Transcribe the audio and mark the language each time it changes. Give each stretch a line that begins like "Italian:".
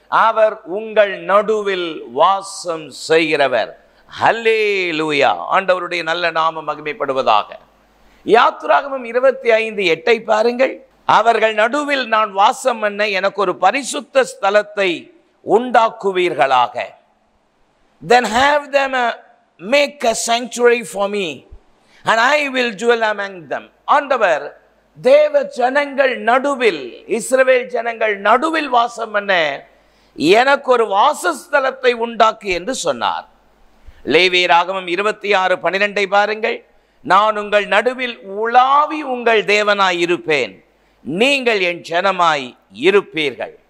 Tamil: அவர் உங்கள் நடுவில் வாசம் செய்கிறவர். ஹல்லேலூயா. ஆண்டவருடைய நல்ல நாமம் மகிமைப்படுவதாக. யாத்திராகமம் 25:8 பாருங்கள். அவர்கள் நடுவில் நான் வாசம் பண்ண எனக்கு ஒரு பரிசுத்த ஸ்தலத்தை உண்டாக்குவீர்களாக.
English: Then have them make a sanctuary for me and I will dwell among them.
Tamil: ஆண்டவர் தேவ ஜனங்கள் நடுவில், இஸ்ரவேல் ஜனங்கள் நடுவில் வாசம் பண்ண எனக்கு ஒரு வாசஸ்தலத்தை உண்டாக்கு என்று சொன்னார். லேவியராகமம் 26:12 பாருங்கள். நான் உங்கள் நடுவில் உலாவி உங்கள் தேவனாய் இருப்பேன், நீங்கள் என் ஜனமாய் இருப்பீர்கள்.